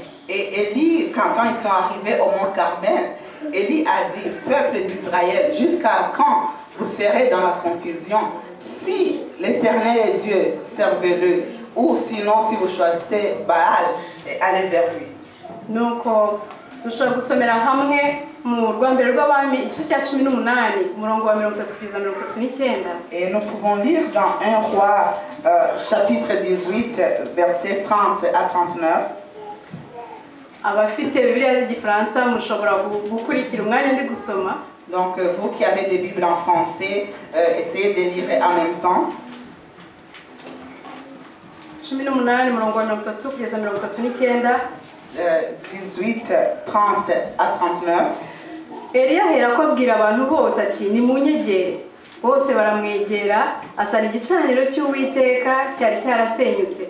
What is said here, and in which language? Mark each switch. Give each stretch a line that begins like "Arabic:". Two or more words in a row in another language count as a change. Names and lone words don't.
French: Et Élie, quand ils sont arrivés au mont Carmel, Élie a dit, peuple d'Israël, jusqu'à quand vous serez dans la confusion? Si l'Éternel est Dieu, servez-le, ou sinon si vous choisissez Baal, allez vers lui.
Kinyarwanda: Nuko dushobora gusomera hamwe mu Rwambere rw'Abami igice cya 18 umurongo wa 33-39.
French: Et nous pouvons lire dans 1 Roi chapitre 18 versets 30 à 39.
Kinyarwanda: Abafite Bibiliya z'igifaransa mushobora gukurikira umwanya ndi gusoma.
French: Donc vous qui avez des Bibles en français, essayez de lire en même temps.
Kinyarwanda: 18 umurongo wa 33-39.
French: 18, 30 à 39.
Kinyarwanda: Eliya aherako abwira abantu bose ati nimunyegere. Bose baramwegera, asana igicaniro cy'Uwiteka cyari cyarasenyutse.